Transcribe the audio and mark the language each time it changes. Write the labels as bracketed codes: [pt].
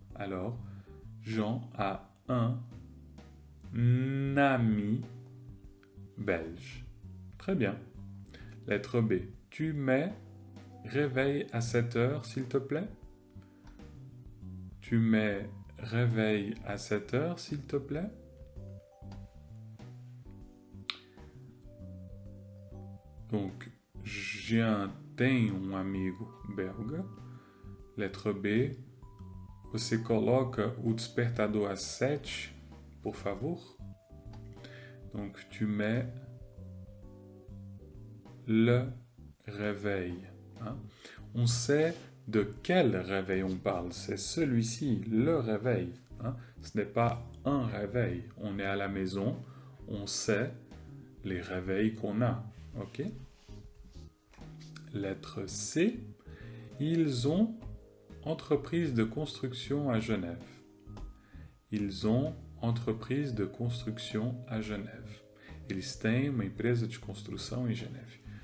[fr] Alors, Jean a un ami belge. Très bien. Lettre B. Tu mets réveil à 7 heures, s'il te plaît? Tu mets réveil à 7 heures, s'il te plaît? [pt] Donc, Jean tem amigo belga. Letra B. Você coloca o despertador às 7, por favor? [fr] Donc, tu mets le réveil. On sait de quel réveil on parle. C'est celui-ci, le réveil. Ce n'est pas un réveil. On est à la maison, on sait les réveils qu'on a. Ok? Lettre C. Ils ont entreprise de construction à Genève. Ils ont entreprise de construction à Genève. [pt] Eles têm uma empresa de construção em Genève.